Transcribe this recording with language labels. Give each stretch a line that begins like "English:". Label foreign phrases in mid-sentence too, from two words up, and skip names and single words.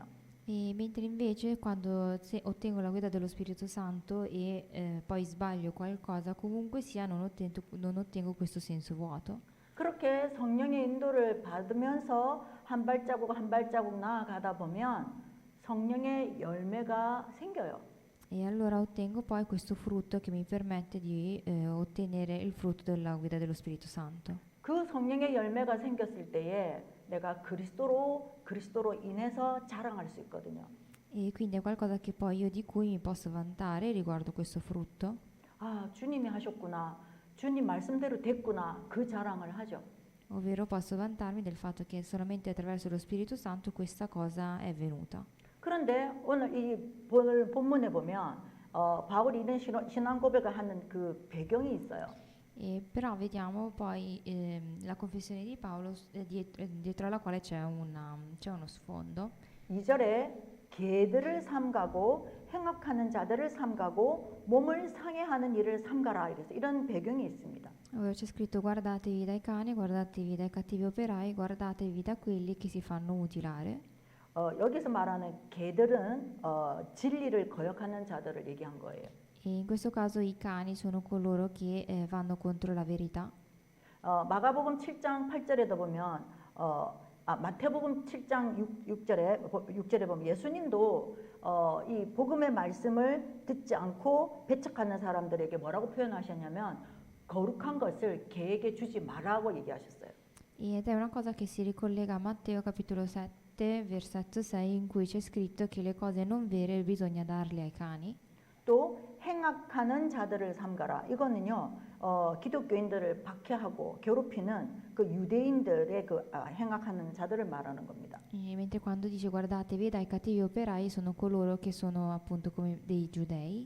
Italian: E mentre invece quando ottengo la guida dello Spirito Santo e poi sbaglio qualcosa, comunque sia non ottengo questo senso vuoto.
Korean: 그렇게 성령의 인도를 받으면서 한 발자국 나아가다 보면 성령의 열매가 생겨요.
Italian: E allora ottengo poi questo frutto che mi permette di ottenere il frutto della guida dello Spirito Santo.
Korean: 그 성령의 열매가 생겼을 때에 내가 그리스도로 인해서 자랑할 수 있거든요.
Italian: E quindi è qualcosa che poi io di cui mi posso vantare riguardo questo frutto.
Korean: 아, 주님이 하셨구나. 주님 말씀대로 됐구나. 그 자랑을 하죠.
Italian: Ovvero posso vantarmi del fatto che solamente attraverso lo Spirito Santo questa cosa è venuta.
Korean: 그런데 오늘 이 본문에 보면 바울이 이런 신앙 고백을 하는 그 배경이 있어요.
Italian: Però vediamo poi la confessione di Paolo dietro alla quale c'è uno sfondo.
Korean: 2절에 개들을 삼가고 행악하는 자들을 삼가고 몸을 상해하는 일을 삼가라, 이런 배경이 있습니다.
Italian: Ovvero c'è scritto: guardatevi dai cani, guardatevi dai cattivi operai, guardatevi da quelli che si fanno mutilare.
Korean: 여기서 말하는 개들은 진리를 거역하는 자들을 얘기한 거예요.
Italian: E in questo caso i cani sono coloro che vanno contro la verità.
Korean: 마가복음 7장 8절에도 보면 마태복음 7장 6절에 보면 예수님도 이 복음의 말씀을 듣지 않고 배척하는 사람들에게 뭐라고 표현하셨냐면 거룩한 것을 개에게 주지 말라고 얘기하셨어요.
Italian: Ed è una cosa che si ricollega a Matteo capitolo 7 versetto 6, in cui c'è scritto che le cose non vere bisogna darle ai cani.
Korean: 또 행악하는 자들을 삼가라. 이거는요, 기독교인들을 박해하고 괴롭히는 그 유대인들의 그 행악하는 자들을 말하는 겁니다.
Italian: E mentre quando dice guardatevi dai cattivi operai, sono coloro che sono appunto come dei giudei.